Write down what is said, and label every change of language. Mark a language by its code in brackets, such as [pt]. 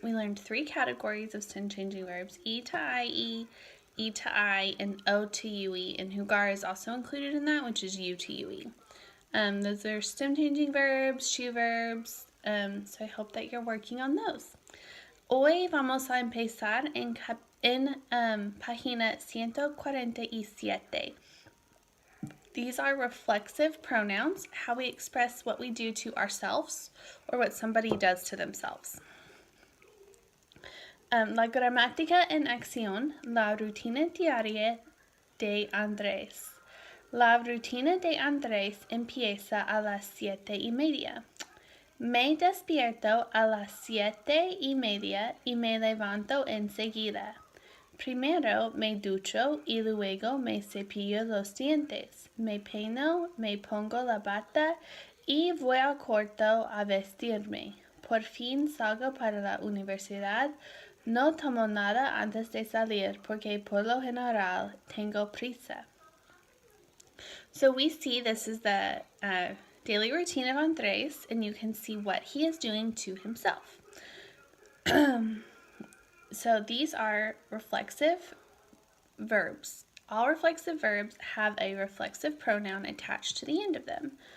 [en] We learned 3 categories of stem changing verbs: E to IE, E to I, and O to UE. And jugar is also included in that, which is U to UE. Those are stem changing verbs, shoe verbs. So I hope that you're working on those. [es] Hoy vamos a empezar en página 147. [en] These are reflexive pronouns, how we express what we do to ourselves or what somebody does to themselves. [es] La gramática en acción, la rutina diaria de Andrés. La rutina de Andrés empieza a las 7:30. Me despierto a las 7:30 y me levanto enseguida. Primero me ducho y luego me cepillo los dientes. Me peino, me pongo la bata y voy al cuarto a vestirme. Por fin salgo para la universidad. No tomo nada antes de salir porque por lo general tengo prisa. [en] So we see this is the daily routine of Andres, and you can see what he is doing to himself. So these are reflexive verbs. All reflexive verbs have a reflexive pronoun attached to the end of them.